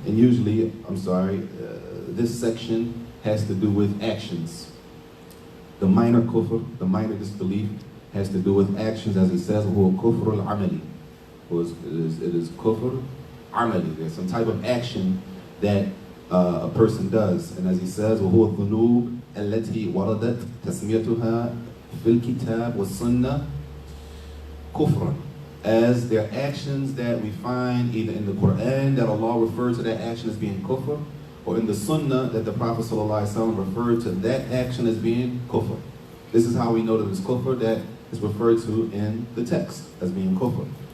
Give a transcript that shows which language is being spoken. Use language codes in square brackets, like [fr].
[en] And usually, this section has to do with actions. The minor kufr, the minor disbelief, has to do with actions, as he says, [ar] huwa kufr al-amali. [en] It is kufr amali. There's some type of action that a person does. And as he says, [ar] وَهُوَ الذُّنُوبِ الَّتِي وَرَدَتْ تَسْمِيَتُهَا فِي الْكِتَابِ وَالسُّنَّةِ كُفْرًا. [en] As their actions that we find either in the Quran that Allah referred to that action as being kufr, or in the Sunnah that the Prophet ﷺ referred to that action as being kufr. This is how we know that it's kufr, that is referred to in the text as being kufr.